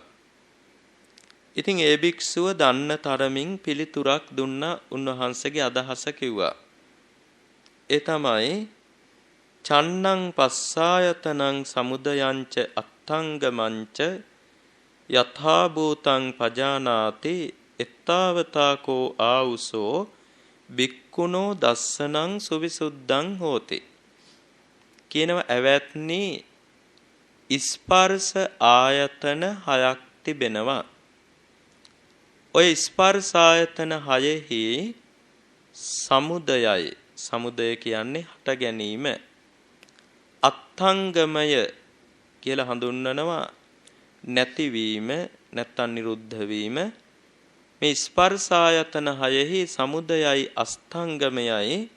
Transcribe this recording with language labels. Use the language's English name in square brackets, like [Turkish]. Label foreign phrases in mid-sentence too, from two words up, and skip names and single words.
[Sinhala] ඉතින් ඒ භික්ෂුව දන්න තරමින් පිළිතුරක් දුන්නා උන්වහන්සේගේ අදහස කිව්වා. ඒ තමයි [Pali] චන්නං පස්සායතනං සමුදයංච අත්ථංගමංච යථා භූතං පජානාති එත්තාවතාකෝ ආවුසෝ බික්කුණෝ දස්සනං සුවිසුද්ධං හෝති [Sinhala] කියනවා ඇවැත්නි ස්පර්ශ ආයතන 6ක් තිබෙනවා. ඔය ස්පර්ශ ආයතන 6ෙහි සමුදයයි සමුදය කියන්නේ හට ගැනීම අත්ථංගමය කියලා හඳුන්වනවා නැතිවීම නැත්නම් නිරුද්ධ වීම මේ ස්පර්ශ ආයතන 6එහි සමුදයයි අස්ථංගමයයි